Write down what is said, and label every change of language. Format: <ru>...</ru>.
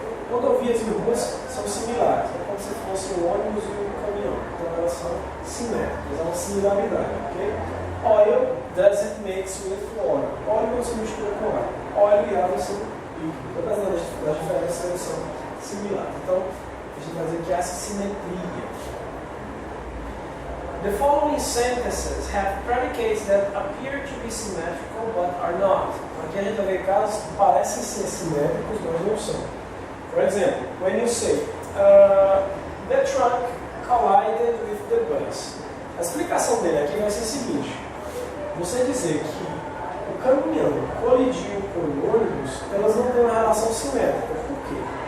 <pt>Rodovias e ruas são similares, é como se fosse um ônibus e um caminhão. Então elas são simétricas, é uma similaridade.</pt> <en>Okay? Oil doesn't mix with water.</en> <pt>Óleo não se mistura com água. Óleo e água são líquidos. Todas as diferenças são similares. Então a gente vai dizer que há essa simetria.</pt> <en>The following sentences have predicates that appear to be symmetrical but are not.</en> <pt>Aqui a gente vai ver casos que parecem ser simétricos, mas não são.</pt> <en>For example, when you say, the truck collided with the bus.</en> <pt>A explicação dele aqui vai ser a seguinte. Você dizer que caminhão colidiu com o ônibus, elas não têm uma relação simétrica. Por quê?</pt>